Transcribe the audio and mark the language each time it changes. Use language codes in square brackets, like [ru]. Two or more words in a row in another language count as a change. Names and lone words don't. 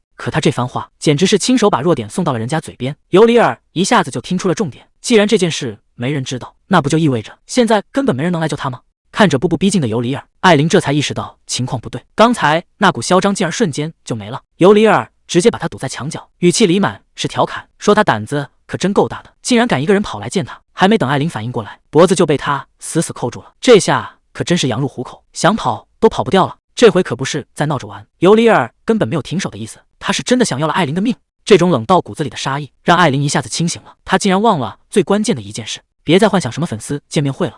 [zh] 可他這番話簡直是親手把弱點送到了人家嘴邊。尤里爾一下子就聽出了重點，既然這件事沒人知道，那不就意味着現在根本沒人能來救他嗎？看着步步逼近的尤里爾，艾琳這才意識到情況不對，剛才那股囂張勁兒瞬間就沒了。尤里爾直接把他堵在牆角，語氣裡滿是調侃，說他膽子可真夠大的，竟然敢一個人跑來見他。還沒等艾琳反應過來，脖子就被他死死扣住了。這下可真是羊入虎口，想跑都跑不掉了。這回可不是在鬧着玩，尤里尔根本没有停手的意思，他是真的想要了艾琳的命。這種冷到骨子裡的殺意，讓艾琳一下子清醒了。她竟然忘了最關鍵的一件事，別再幻想什麼粉絲見面會了。